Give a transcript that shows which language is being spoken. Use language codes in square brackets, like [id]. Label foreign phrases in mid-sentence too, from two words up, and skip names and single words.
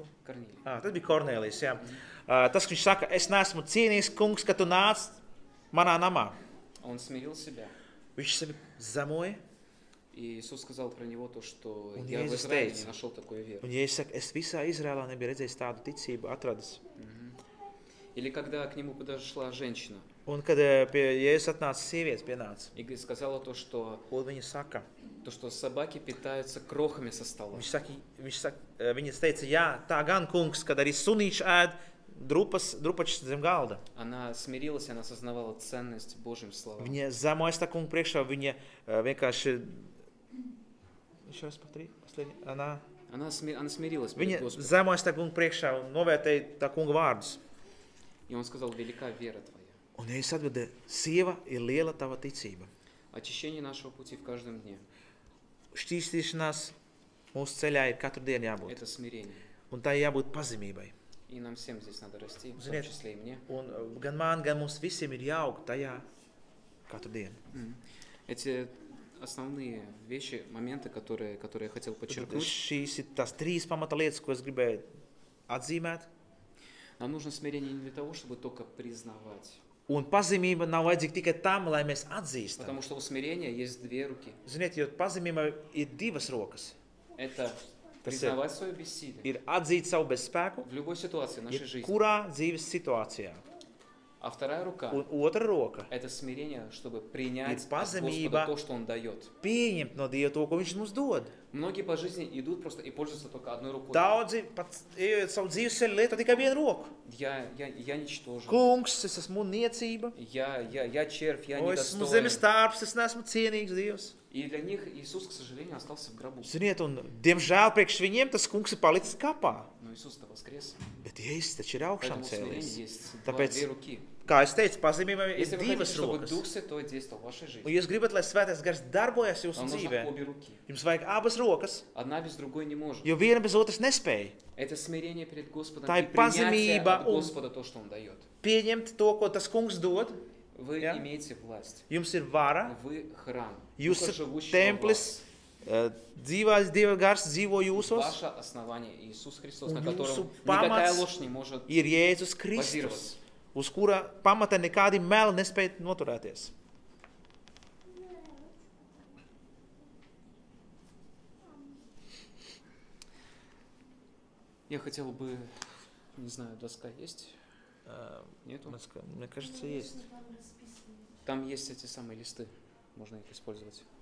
[ru] Корнилия. [lv] Tas bija Kornēlijs, jā. Tas, ka viņš saka, es neesmu cienīgs kungs, ka tu nāc manā namā. [ru] Он смирил себя. [lv] Viņš sevi zemoja, [ru] И Иисус сказал про него то, что Он я в Иисус Израиле [lv] teica. [ru] не нашел такой веры. [lv] un ja es saku, es visā Izrēlā nebiju redzējis tādu ticību, atradis. [ru] Или когда к нему подошла женщина [lv] Un, kad pie Jēzus atnāca sievietes pienāca, [ru] и сказала то, что [lv] viņa saka, [ru] собаки питаются крохами со стола. [lv] Viņa teica, jā, tā gan kungs, kad arī sunīši ēd drupačs zem galda. [ru] Она смирилась, она осознавала ценность Божьим словам. [lv] Viņa zemojas tā kunga priekšā, viņa vienkārši... [ru] Еще раз повтори, последний. Она Она смирилась перед [lv] Viņa [ru] Господом. [lv] zemojas tā kunga priekšā un novērtēja tā kunga vārdus. [ru] И он сказал, велика вера твоя. [lv] Un es atbildēju, sieva ir liela tava ticība. [ru] Очищение нашего пути в каждом дне [lv] Šķīstīšanās mūsu ceļā ir katru dienu – jābūt. [ru] это смирение. [lv] Un tā jābūt pazemībai. [ru] И нам всем здесь надо расти, в том [lv] Ziniet, [ru] числе и мне. [lv] Un gan man, gan mums visiem ir jāaug tajā katru dienu. [ru] Эти основные вещи, моменты, которые я хотел [lv] Tad [ru] подчеркнуть. [lv] šīs ir tās 3 pamata lietas, ko es gribēju atzīmēt. [ru] Нам нужно смирение не для того, чтобы только признавать. [lv] Un pazemība nav vajadzīga tikai tam, lai mēs atzīstam. [ru] Потому что у смирения есть две руки. [lv] Ziniet, jo pazemība ir divas rokas. [ru] Это признавать свое бессилие [lv] Ir atzīt savu bezspēku, [ru] в любой ситуации нашей жизни. [lv] kurā dzīves situācijā. [ru] А вторая рука [lv] Un otra roka – [ru] это смирение, чтобы принять [lv] Ir [ru] от Господа [lv] pazemība. [ru] то, что Он дает. [lv] Pieņemt no Dieva to, ko viņš mums dod. [ru] Многие по жизни идут просто и пользуются только одной рукой. [lv] Daudzi pat ejot savu dzīves ceļu lieto tikai vienu roku. [ru] Я ничтожен. [lv] Kungs, es esmu niecība. [ru] Я червь, я [lv] O, esmu [ru] недостоин. [lv] zemes tārps, es neesmu cienīgs Dievs. [ru] И для них Иисус, к сожалению, остался в гробу. [lv] Ziniet, un diemžēl priekš viņiem tas kungs ir palicis kapā. [ru] Но Иисус-то воскрес. [lv] Bet Jēzus taču ir augšām [ru] Поэтому в смирении [lv] cēlies. [ru] есть [lv] Tāpēc, [ru] две руки. [lv] kā es teicu, pazemībā ir [ru] Если вы хотите, [lv] divas [ru] чтобы [lv] rokas. [ru] Дух Святой действовал в вашей [lv] Un [ru] жизни, [lv] jūs gribat, lai svētais gars darbojas jūsu [ru] вам [lv] dzīvē, [ru] нужно обе руки. [lv] jums vajag abas rokas, [ru] Одна без другой не может. [lv] jo viena bez otras nespēja. [ru] Это смирение перед Господом [lv] Tā [ru] и [lv] ir [ru] принятие [lv] pazemība [ru] от [lv] un- [ru] Господа то, что Он дает. [lv] Pieņemt to, ko tas kungs dod. [ru] Вы [lv] Ja. [ru] имеете власть. [lv] Jums ir vara, [ru] Вы храм. [lv] jūs [ru] Духа [lv] esat [ru] живущего в [lv] templis, [ru] вас. [lv] dzīvais Dieva gars dzīvo jūsos, [ru] Ваше основание Иисус Христос, [lv] Un [ru] на котором [lv] jūsu [ru] никакая [lv] pamats [ru] ложь не может [lv] ir Jēzus [ru] базироваться. [lv] Kristus, uz kura pamata nekādi meli nespēj noturēties. [ru] Я хотел бы, не знаю, доска есть? Нету? Мне кажется, есть. Там есть эти самые листы, можно их использовать.